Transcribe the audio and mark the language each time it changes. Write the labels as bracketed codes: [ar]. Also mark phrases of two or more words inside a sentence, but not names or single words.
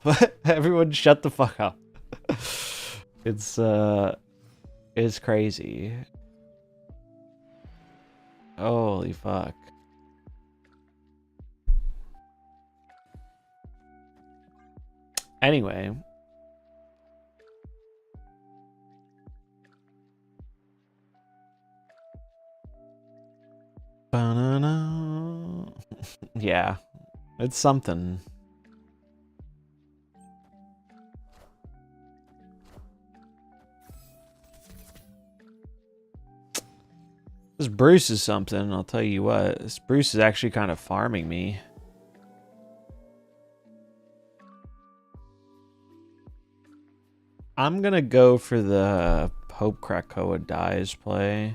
[en] Everyone shut the fuck up. It's crazy. Holy fuck. Anyway. Ba-na-na. Yeah, it's something. This Bruce is something, I'll tell you what. This Bruce is actually kind of farming me. I'm gonna go for the Hope Krakoa dies play.